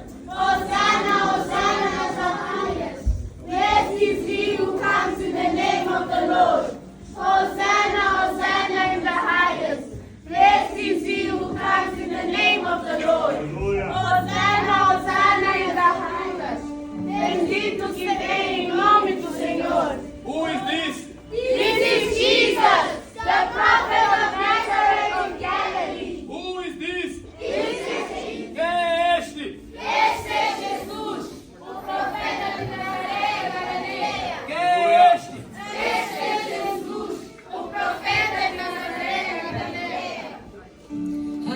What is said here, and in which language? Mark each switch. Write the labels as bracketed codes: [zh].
[pt] Hosanna, Hosanna nas alturas. [en] Blessed is he who comes in the name of the Lord. Hosanna, Hosanna in the highest. Blessed is he who comes in the name of the Lord. Hosanna, Hosanna in the highest. [pt] Bendito que vem em nome do Senhor. [en] Who is this? This is Jesus, the prophet of Nazareth of Galilee. Who is this? This is [pt] Quem é este? Este é Jesus, o profeta de Nazaré, Galileia. Quem é este? Este é Jesus, o profeta de Nazaré, Galileia.